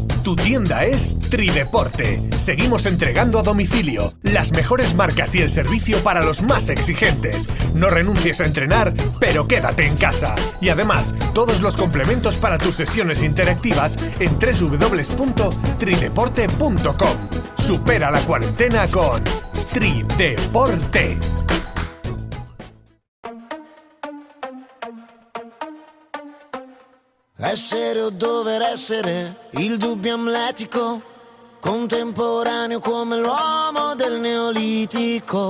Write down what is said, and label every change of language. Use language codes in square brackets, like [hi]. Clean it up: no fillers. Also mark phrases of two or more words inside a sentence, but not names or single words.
[es] Tu tienda es Trideporte. Seguimos entregando a domicilio las mejores marcas y el servicio para los más exigentes. No renuncies a entrenar, pero quédate en casa. Y además, todos los complementos para tus sesiones interactivas en www.trideporte.com. Supera la cuarentena con Trideporte. [it] Essere o dover essere, il dubbio amletico, contemporaneo come l'uomo del neolitico.